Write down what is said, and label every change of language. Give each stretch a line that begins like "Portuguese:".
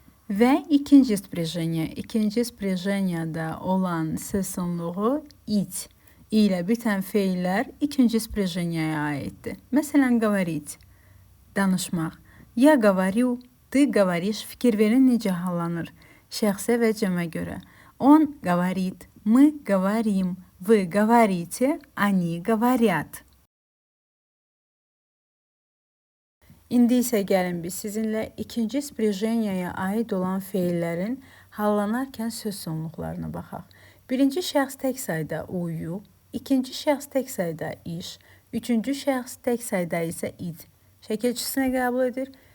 Azerbaijani: Və ikinci sprijeniya. İkinci sprijeniyada olan söz sonluğu it ilə bitən feillər ikinci sprijeniyaya aiddir. Məsələn, говорить, danışmaq.
Russian: Я говорю, ты говоришь,
Azerbaijani: fikir verin necə hallanır şəxsə və cəmə görə.
Russian: Он говорит, мы говорим, вы говорите, они говорят.
Azerbaijani: İndi isə gəlin biz sizinlə ikinci sprijeniyaya aid olan feillərin hallanarkən söz sonluqlarına baxaq. Birinci şəxs tək sayda uyu, ikinci şəxs tək sayda iş, üçüncü şəxs tək sayda isə id şəkilçisinə qəbul edir.